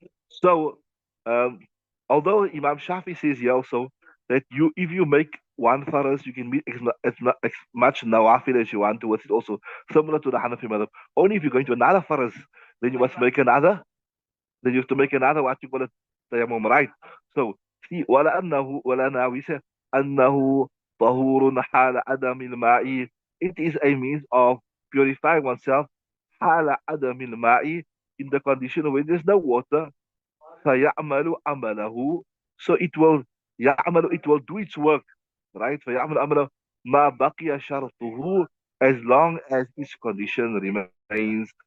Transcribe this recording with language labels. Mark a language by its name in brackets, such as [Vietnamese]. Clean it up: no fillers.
[English] So, although Imam Shafi says here also that if you make one faras, you can make as much nawafil as you want to. It's also similar to the Hanafi madhab. Only if you're going to another faras, then you must make another. Then you have to make another, what you call it, tayammum, right? So, see, [Arabic] ولا أنه [English] we say [Arabic] أنه طهور حال عدم الماء. [English] It is a means of purifying oneself [Arabic] حال عدم الماء, [English] in the condition where there's no water. [Arabic] فيعمل عمله, [English] so it will do its work, right? [Arabic] فيعمل عمله ما بقي شرطه, [English] as long as its condition remains.